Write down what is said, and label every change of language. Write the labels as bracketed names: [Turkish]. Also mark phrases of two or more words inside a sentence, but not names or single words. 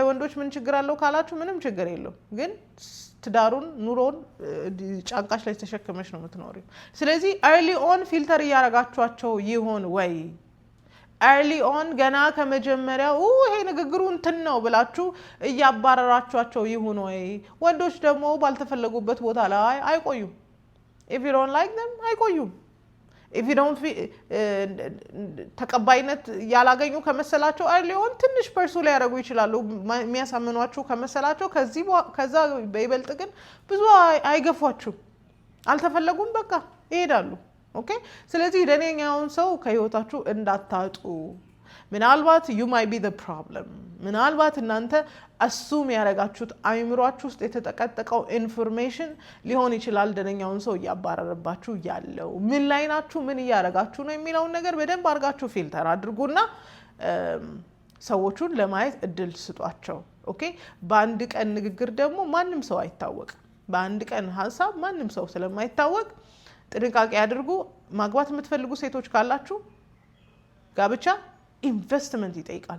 [Amharic] ወንዶች ምን ችግር አለው ካላችሁ ምንም ችግር የለው ግን ትዳሩን ኑሮን ጫንቃሽ ላይ ተሸክመሽ ነው የምትኖሪው ስለዚህ [English] early on [Amharic] ፊልተር ያረጋችኋቸው ይሆን ወይ [English] early on [Amharic] ገና ከመጀመሪያው ይሄ ንግግሩ እንትን ነው ብላችሁ እያባረራችኋቸው ይሆን ወይ ወንዶች ደግሞ ባልተፈለጉበት ቦታ ላይ አይቆዩም [English] if you don't like them [Amharic] አይቆዩም [English] if you don't [Amharic] ተቀባይነት ያላገኙ ከመሰላቸው አይሊዮን ትንሽ ፐርሱ ላይ ያደርጉ ይችላሉ የሚያሳምኗችሁ ከመሰላቸው ከዛ በይበልጥ ግን ብዙ አይገፏችሁ አልተፈለጉም በቃ ይሄዳሉ ኦኬ ስለዚህ ደነኛውን ሰው ከህይወታችሁ እንዳታጡ ምናልባት [English] you might be the problem [Amharic] ምናልባት እናንተ assume ያረጋችሁት አይምሮአችሁ ውስጥ የተጠቀጠቀው ኢንፎርሜሽን ሊሆን ይችላል ደነኛውን ሰው ያባረረባችሁ ያለው ምን ላይ ናችሁ ምን ያረጋችሁ ነው የሚለው ነገር በደንብ አርጋችሁ ፊልተር አድርጉና ሰዎቹን ለማየት እድል ስጧቸው ኦኬ በአንድ ቀን ንግግር ደግሞ ማንንም ሰው አይታወቅ በአንድ ቀን ሐሳብ ማንንም ሰው ስለማይታወቅ ጥንቃቄ አድርጉ ማግባት የምትፈልጉ ሴቶች ካላችሁ ጋብቻ ኢንቨስትመንት ይጠይቃል